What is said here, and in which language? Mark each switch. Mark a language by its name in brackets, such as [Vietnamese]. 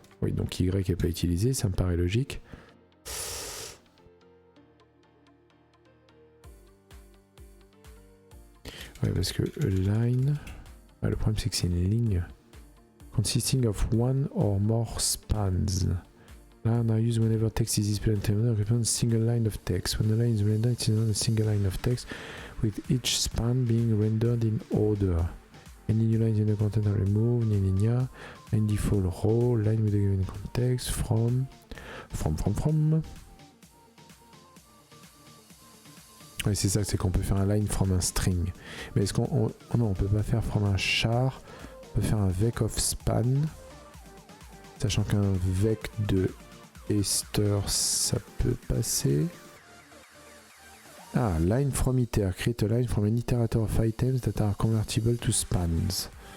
[French] Oui, donc y n'est pas utilisé, ça me paraît logique. Ouais, parce que line, le problème c'est que c'est une ligne [English] consisting of one or more spans. Line are used whenever text is displayed on terminal, represents a single line of text. When the line is rendered, it is not a single line of text, with each span being rendered in order. Any new lines in the content are removed, gna gna gna. Line default row, line with the given context, from. [French] Ouais, c'est ça, c'est qu'on peut faire un line from un string. Mais est-ce qu'on... Oh non, on peut pas faire from un char. On peut faire un vec of span. Sachant qu'un vec de Esther, ça peut passer. Ah, line from iter. [English] Create a line from an iterator of items that are convertible to spans.